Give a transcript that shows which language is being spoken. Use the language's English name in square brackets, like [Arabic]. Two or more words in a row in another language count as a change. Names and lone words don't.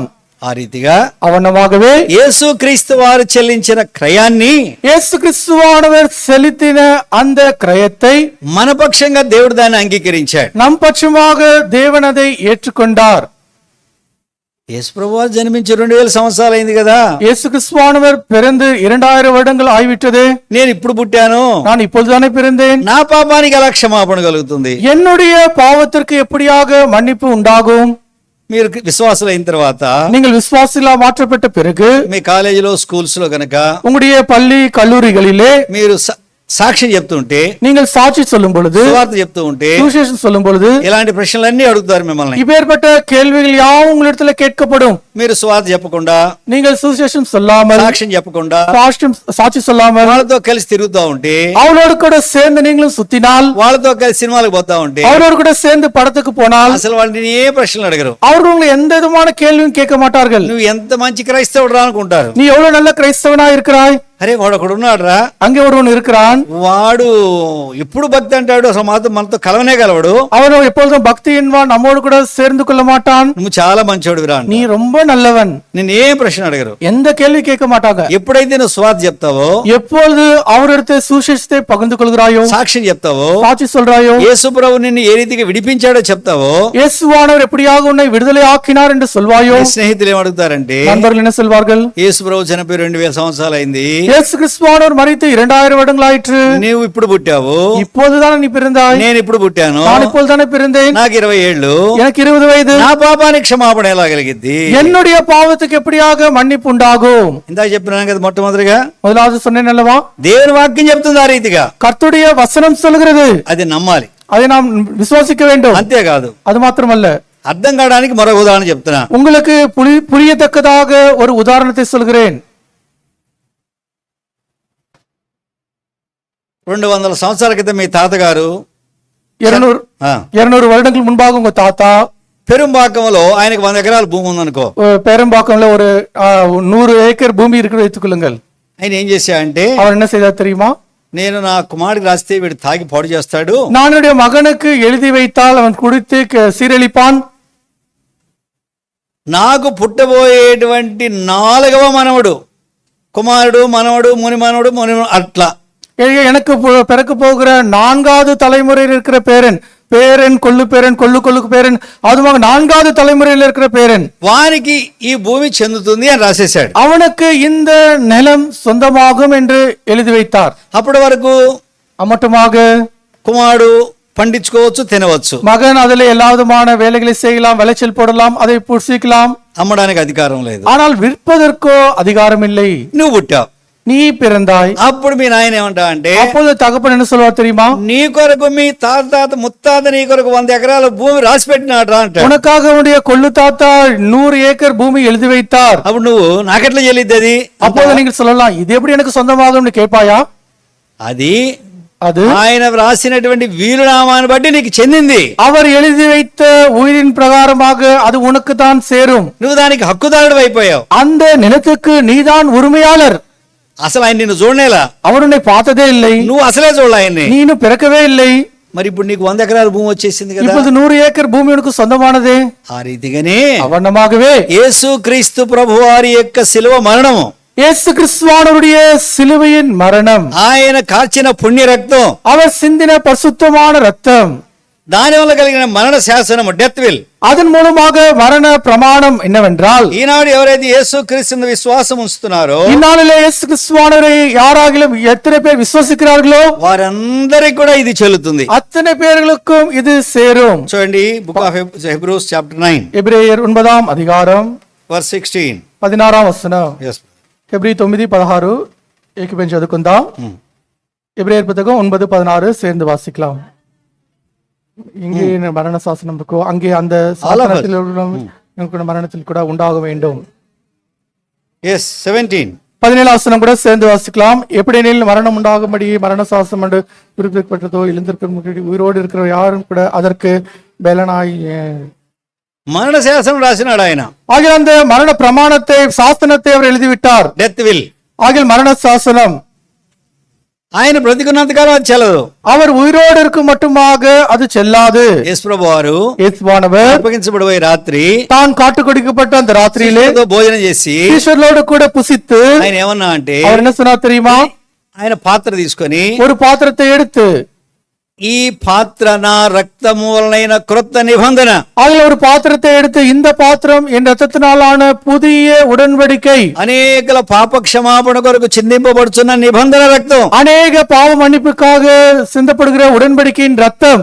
[Telugu] ఆ రీతిగా [Tamil] அவனமாகவே [Telugu] యేసు క్రీస్తు వారు చెల్లించిన క్రయాన్ని, [Tamil] இயேசு கிறிஸ்துவானவர் செலுத்தின அந்த கிரயத்தை [Telugu] మన పక్షంగా దేవుడు దాన్ని అంగీకరించాడు. [Tamil] நம் பட்சமாக தேவன் அதை ஏற்றுக்கொண்டார். [Telugu] యేసు ప్రభువారు జన్మించి 2000 సంవత్సరాలు అయింది కదా. [Tamil] இயேசு கிறிஸ்துவானவர் பிறந்து 2000 வருடங்கள் ஆகிவிட்டது. [Telugu] నేను ఇప్పుడు పుట్టాను, [Tamil] நான் இப்பொழுதுதானே பிறந்தேன். [Telugu] నా పాపానికి ఎలా క్షమాపణ కలుగుతుంది? [Tamil] என்னுடைய பாவத்திற்கு எப்படியாக மன்னிப்பு உண்டாகும்? [Telugu] మీరు విశ్వాసులు అయిన తర్వాత, [Tamil] நீங்கள் விசுவாசிகளா மாற்றப்பட்ட பிறகு, [Telugu] మీ కాలేజీలో స్కూల్స్ లో గనక [Tamil] உங்களுடைய பள்ளி கல்லூரிகளிலே [Telugu] మీరు సాక్ష్యం చెప్తుంటే, [Tamil] நீங்கள் சாட்சி சொல்லும் பொழுது, [Telugu] సువార్త చెప్తూ ఉంటే, [Tamil] சுவிசேஷம் சொல்லும் பொழுது [Telugu] ఇలాంటి ప్రశ్నలన్నీ అడుగుతారు మిమ్మల్ని. [Tamil] இப்பேற்பட்ட கேள்விகள் யாவும் உங்களிடத்துல கேட்கப்படும். [Telugu] మీరు సువార్త చెప్పకుండా, [Tamil] நீங்கள் சுவிசேஷம் சொல்லாமல், [Telugu] సాక్ష్యం చెప్పకుండా, [Tamil] சாட்சி சொல்லாமல் [Telugu] వాళ్ళతో కలిసి తిరుగుతూ ఉంటే, [Tamil] அவளோடு கூட சேர்ந்து நீங்களும் சுத்தினால், [Telugu] వాళ్ళతో కలిసి సినిమాలకు పోతా ఉంటే, [Tamil] அவரோடு கூட சேர்ந்து படத்துக்கு போனால், [Telugu] అసలు వాళ్ళని ఏ ప్రశ్నలు అడగరు. [Tamil] அவர்கள் உங்களை எந்த விதமான கேள்வியும் கேட்க மாட்டார்கள். [Telugu] నువ్వు ఎంత మంచి క్రైస్తవుడు రా అనుకుంటారు. [Tamil] நீ எவ்வளவு நல்ல கிறிஸ்தவனா இருக்கிறாய், [Telugu] అరే వాడు ఒకడు ఉన్నాడు రా, [Tamil] அங்கே ஒருவன் இருக்கிறான், [Telugu] వాడు ఎప్పుడు భక్తి అంటాడు, అసలు మనతో కలవనే కలవడు, [Tamil] அவன் எப்பொழுதும் பக்தி என்பான், நம்மோடு கூட சேர்ந்து கொள்ள மாட்டான், [Telugu] నువ్వు చాలా మంచోడు రా, [Tamil] நீ ரொம்ப நல்லவன். [Telugu] నిన్ను ఏ ప్రశ్న అడగరు. [Tamil] எந்த கேள்வி கேட்க மாட்டாங்க. [Telugu] ఎప్పుడైతే నువ్వు స్వార్థ చెప్తావో, [Tamil] எப்பொழுது அவரிடத்தை சுவிசேஷத்தை பகிர்ந்து கொள்கிறாயோ, [Telugu] సాక్ష్యం చెప్తావో, [Tamil] சாட்சி சொல்றாயோ, [Telugu] యేసు ప్రభు నిన్ను ఏ రీతిగా విడిపించాడో చెప్తావో, [Tamil] இயேசுவானவர் எப்படியாக உன்னை விடுதலை ஆக்கினார் என்று சொல்வாயோ, [Telugu] నీ స్నేహితులు ఏమడుగుతారంటే, [Tamil] நண்பர்கள் என்ன சொல்வார்கள்? [Telugu] యేసు ప్రభు చనిపోయి 2000 సంవత్సరాలు అయింది, [Tamil] இயேசு கிறிஸ்துவானவர் மரித்து 2000 வருடங்களாயிற்று, [Telugu] నీవు ఇప్పుడు పుట్టావు, [Tamil] இப்போதுதானே நீ பிறந்தாய், [Telugu] నేను ఇప్పుడు పుట్టాను, [Tamil] நான் இப்போதுதானே பிறந்தேன், [Telugu] నాకు 20 ఏళ్ళు, [Tamil] எனக்கு 20 వయது, [Telugu] నా పాపానికి క్షమాపణ ఎలా కలిగిద్ది, [Tamil] என்னுடைய பாவத்துக்கு எப்படியாக மன்னிப்பு உண்டாகும்? [Telugu] ఇందాక చెప్పినాను కదా, మొట్టమొదటిగా [Tamil] முதலாவது சொன்னேன் அல்லவா, [Telugu] దేవుని వాక్యం చెప్తుంది ఆ రీతిగా, [Tamil] கர்த்தருடைய வசனம் சொல்கிறது, [Telugu] అది నమ్మాలి, [Tamil] அதை நாம் விசுவாசிக்க வேண்டும். [Telugu] అంతేకాదు, [Tamil] அது மாத்திரமல்ல, [Telugu] అర్థం కావడానికి మరొక ఉదాహరణ చెప్తున్నా. [Tamil] உங்களுக்கு புரியத்தக்கதாக ஒரு உதாரணத்தை சொல்கிறேன். [Telugu] 200 సంవత్సరాల క్రితం మీ తాతగారు [Tamil] 200 வருடங்கள் முன்பாக உங்க தாத்தா [Telugu] పెరుంబాకంలో ఆయనకు 100 ఎకరాల భూమి ఉందనుకో, [Tamil] பேரம்பாக்கம்ல ஒரு 100 ஏக்கர் பூமி இருக்கிற வைத்துக்கொள்ளுங்கள். [Telugu] ఆయన ఏం చేశాడంటే, [Tamil] அவர் என்ன செய்தார் தெரியுமா? [Telugu] నేను నా కుమారుడికి రాస్తే వీడు తాగి పాడు చేస్తాడు, [Tamil] நான் என்னுடைய மகனுக்கு எழுதி வைத்தால் அவன் குடித்து சீரழிப்பான், [Telugu] నాకు పుట్టబోయేటువంటి 4వ మనవడు, కుమారుడు, మనవడు, ముని మనవడు, ముని అట్లా [Tamil] எனக்கு பிறக்க போகிற 4வது தலைமுறையில் இருக்கிற பேரன் கொள்ளு பேரன் அதுமாக 4வது தலைமுறையில் இருக்கிற பேரன், [Telugu] వానికి ఈ భూమి చెందుతుంది అని రాసేశాడు. [Tamil] அவனுக்கு இந்த நிலம் சொந்தமாகும் என்று எழுதி வைத்தார். [Telugu] అప్పటి వరకు [Tamil] மட்டுமாக [Telugu] కుమారుడు పండించుకోవచ్చు, తినవచ్చు, [Tamil] மகன் அதுல எல்லா விதமான வேலைகளை செய்யலாம், விளைச்சல் போடலாம், அதை புசிக்கலாம், [Telugu] అమ్మడానికి అధికారం లేదు. [Tamil] ஆனால் விற்பதற்கோ அதிகாரம் இல்லை. [Telugu] నువ్వు పుట్టావు, [Tamil] நீ பிறந்தாய். [Telugu] అప్పుడు మీ నాయన ఏమంటా అంటే, [Tamil] அப்போது தகப்பன் என்ன சொல்வார் தெரியுமா? [Telugu] నీ కొరకు మీ తాత ముత్తాత నీ కొరకు 100 ఎకరాల భూమి రాసి పెట్టినాడ్రా అంట. [Tamil] உனக்காக உன்னுடைய கொள்ளு தாத்தா 100 ஏக்கர் பூமி எழுதி வைத்தார். [Telugu] అప్పుడు నువ్వు నాకెట్లా చెల్లిద్ది అది? [Tamil] அப்போது நீங்கள் சொல்லலாம், இது எப்படி எனக்கு சொந்தமாகும்னு கேட்பாயா? [Telugu] అది [Tamil] அது [Telugu] ఆయన రాసినటువంటి వీలునామాన్ని బట్టి నీకు చెందింది. [Tamil] அவர் எழுதி வைத்த உயிரின் பிரகாரமாக அது உனக்கு தான் சேரும். [Telugu] నువ్వు దానికి హక్కుదారుడు అయిపోయావు. [Tamil] அந்த நிலத்துக்கு நீதான் உரிமையாளர். [Telugu] అసలు ఆయన నిన్ను చూడనేలా, [Tamil] அவர் உன்னை பார்த்ததே இல்லை, [Telugu] నువ్వు అసలే చూడలే ఆయన్ని. [Tamil] நீனு பிறக்கவே இல்லை. [Telugu] మరి ఇప్పుడు నీకు 100 ఎకరాల భూమి వచ్చేసింది కదా, [Tamil] இப்போது 100 ஏக்கர் பூமி உனக்கு சொந்தமானதே. [Telugu] ఆ రీతిగానే [Tamil] அவனமாகவே [Telugu] యేసు క్రీస్తు ప్రభువారి యొక్క శిలువ మరణము, [Tamil] இயேசு கிறிஸ்துவானவருடைய சிலுவையின் மரணம், [Telugu] ఆయన కార్చిన పుణ్య రక్తం, [Tamil] அவர் சிந்தின பரிசுத்தமான ரத்தம், [Telugu] దాని వల్ల కలిగిన మరణ శాసనము, [English] death will, [Tamil] அதன் மூலமாக மரண பிரமாணம் என்னவென்றால், [Telugu] ఈనాడు ఎవరైతే యేసు క్రీస్తు విశ్వాసం ఉంచుతున్నారో, [Tamil] இந்நாளிலே இயேசு கிறிஸ்துவானவரை யாராகிலும் எத்தனை பேர் விசுவாசிக்கிறார்களோ [Telugu] వారందరికీ కూడా ఇది చెల్లుతుంది. [Tamil] அத்தனை பேர்களுக்கும் இது சேரும். [English] చూడండి, book of Hebrews chapter 9 [Tamil] எபிரேயர் 9వ அதிகாரம் [Telugu] వర్స్ 16. 16వ వచనం. yes హెబ్రీ 9:16 ఏకీభవించి చదువుకుందాం. [Tamil] எபிரேயர் புத்தகம் 9:16 சேர்ந்து வாசிக்கலாம். இங்கே மரண சாசனம் இருக்கோ, அங்கே அந்த சாசனத்தில் மரணத்தில் கூட உண்டாக வேண்டும். yes 17. 17వ வசனம் கூட சேர்ந்து வாசிக்கலாம். எப்படியெனில் மரணம் உண்டாகும்படி மரண சாசனம் என்று குறிப்பிடப்பட்டதோ, எழுந்திருக்க உயிரோடு இருக்கிற யாரும் கூட அதற்கு பலனாய் [Telugu] మరణ శాసనం రాసినాడు ఆయన. [Tamil] ஆகிய அந்த மரண பிரமாணத்தை சாசனத்தை அவர் எழுதிவிட்டார். [English] death will, [Tamil] ஆகிய மரண சாசனம் [Telugu] ఆయన బ్రతికున్నంత కాలం అది చెల్లదు. [Tamil] அவர் உயிரோடு இருக்கும் மட்டுமாக அது செல்லாது. [Telugu] యేసు ప్రభువారు [Tamil] இயேசுவானவர் [Telugu] అప్పగించబడిపోయే రాత్రి [Tamil] தான் காட்டு கொடுக்கப்பட்ட அந்த ராத்திரியிலே [Telugu] భోజనం చేసి [Tamil] ஈஸ்வரோடு கூட புசித்து [Telugu] ఆయన ఏమన్నా అంటే, [Tamil] அவர் என்ன சொன்னார் தெரியுமா? [Telugu] ఆయన పాత్ర తీసుకొని, [Tamil] ஒரு பாத்திரத்தை எடுத்து, [Telugu] ఈ పాత్ర నా రక్తము వలనైన క్రొత్త నిబంధన, [Tamil] அதில் ஒரு பாத்திரத்தை எடுத்து, இந்த பாத்திரம் என் ரத்தத்தினாலான புதிய உடன்படிக்கை, [Telugu] అనేకల పాప క్షమాపణ కొరకు చిందింపబడుచున్న నిబంధన రక్తం, [Tamil] அநேக பாவ மன்னிப்புக்காக சிந்தப்படுகிற உடன்படிக்கையின் ரத்தம்,